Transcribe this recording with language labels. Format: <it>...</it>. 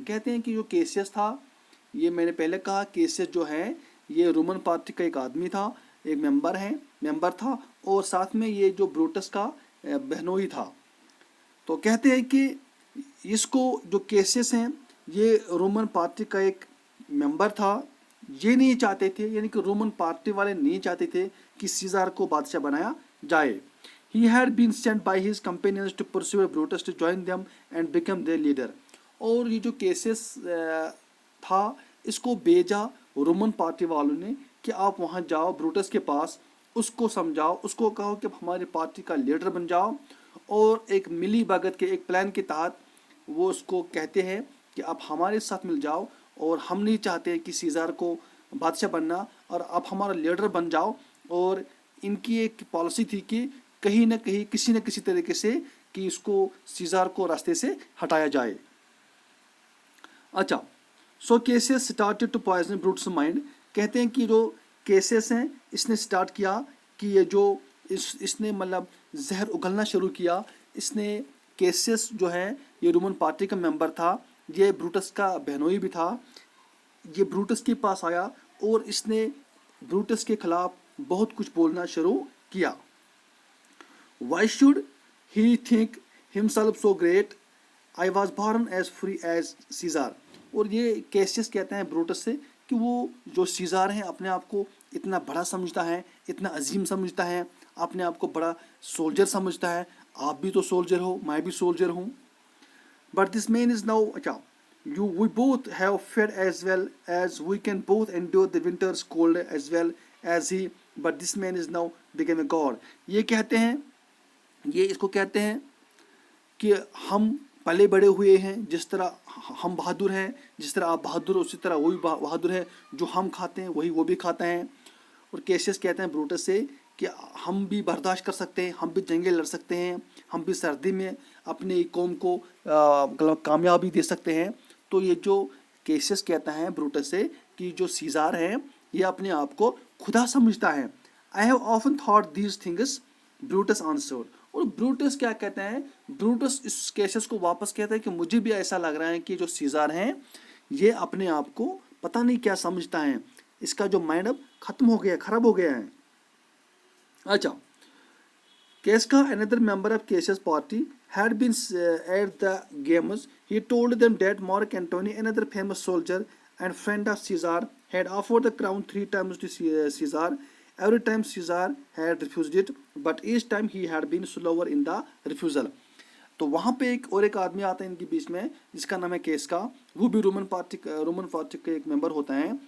<ur>کہتے ہیں کہ جو کیسیس تھا, یہ میں نے پہلے کہا کیسیس جو ہے یہ رومن پارٹی کا ایک آدمی تھا, ایک ممبر تھا اور ساتھ میں یہ جو بروٹس کا بہنوئی تھا. تو کہتے ہیں کہ اس کو جو کیسیس ہیں یہ رومن پارٹی کا ایک ممبر تھا, یہ نہیں چاہتے تھے, یعنی کہ رومن پارٹی والے نہیں چاہتے تھے کہ سیزار کو بادشاہ بنایا جائے.</ur> <en>He had been sent by his companions to pursue Brutus to join them and become their leader.</en> <ur>اور یہ جو کیسز تھا اس کو بھیجا رومن پارٹی والوں نے کہ آپ وہاں جاؤ بروٹس کے پاس, اس کو سمجھاؤ, اس کو کہو کہ ہماری پارٹی کا لیڈر بن جاؤ, اور ایک ملی بھگت کے ایک پلان کے تحت وہ اس کو کہتے ہیں کہ آپ ہمارے ساتھ مل جاؤ اور ہم نہیں چاہتے کہ سیزار کو بادشاہ بننا اور آپ ہمارا لیڈر بن جاؤ. اور ان کی ایک پالیسی تھی کہ کہیں نہ کہیں کسی نہ کسی طریقے سے کہ اس کو سیزار کو راستے سے ہٹایا جائے.</ur> <en>اچھا, so cases started to poison Brutus mind.</en> <ur>کہتے ہیں کہ جو کیسز ہیں اس نے اسٹارٹ کیا کہ یہ جو اس نے زہر اگلنا شروع کیا. اس نے کیسز جو ہے یہ رومن پارٹی کا ممبر تھا, یہ بروٹس کا بہنوئی بھی تھا. یہ بروٹس کے پاس آیا اور اس نے بروٹس کے خلاف بہت کچھ بولنا شروع کیا.</ur> <en>Why should he think himself so great? I was born as free as Caesar.</en> <ur>اور یہ کیسیس کہتے ہیں بروٹس سے کہ وہ جو سیزار ہیں اپنے آپ کو اتنا بڑا سمجھتا ہے, اتنا عظیم سمجھتا ہے, اپنے آپ کو بڑا سولجر سمجھتا ہے. آپ بھی تو سولجر ہو, میں بھی سولجر ہوں.</ur> <en>But this man is now, we both have fed as well as we can both endure the winter's cold as well as he, but this man is now become a god.</en> <ur>یہ کہتے ہیں, یہ اس کو کہتے ہیں کہ ہم پلے بڑے ہوئے ہیں, جس طرح ہم بہادر ہیں, جس طرح آپ بہادر ہو اسی طرح وہ بھی بہادر ہے, جو ہم کھاتے ہیں وہی وہ بھی کھاتا ہے. اور کیسیس کہتے ہیں بروٹس سے کہ ہم بھی برداشت کر سکتے ہیں, ہم بھی جنگیں لڑ سکتے ہیں, ہم بھی سردی میں اپنی قوم کو کامیابی دے سکتے ہیں. تو یہ جو کیسیس کہتا ہے بروٹس سے کہ جو سیزار ہے یہ اپنے آپ کو خدا سمجھتا ہے.</ur> <en>I have often thought these things, Brutus answered.</en> <ur>اور بروٹس کیا کہتے ہیں, بروٹس اس کیسز کو واپس کہتا ہے کہ مجھے بھی ایسا لگ رہا ہے کہ جو سیزار ہیں یہ اپنے آپ کو پتہ نہیں کیا سمجھتا ہے, اس کا جو مائنڈ اب ختم ہو گیا, خراب ہو گیا ہے.</ur> <en>اچھا, Casca, another member of Cassius' party, had been at the games. He told them that Mark Antony, another famous soldier and friend of Caesar, had offered the crown 3 times to Caesar. Every time Caesar had refused it, but each time he had been slower in the refusal.</en> <ur>تو وہاں پہ ایک آدمی آتا ہے ان کے بیچ میں جس کا نام ہے کیسکا, وہ بھی رومن پارٹی کا ایک ممبر ہوتا ہے.</ur>